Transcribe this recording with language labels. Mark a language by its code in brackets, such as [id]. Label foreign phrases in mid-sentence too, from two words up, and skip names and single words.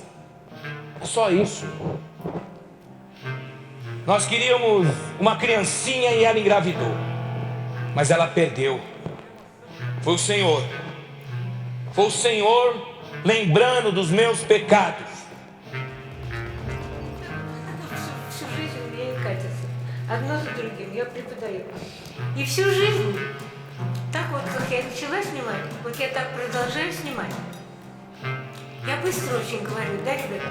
[pt] É só isso. Nós queríamos uma criancinha e ela engravidou, mas ela perdeu. Foi o Senhor. Foi o Senhor lembrando dos meus pecados. [ru] Одно за другим я преподаю. И всю жизнь, так вот, как я начала снимать, вот я так продолжаю снимать. Я быстро очень говорю, да, ребята?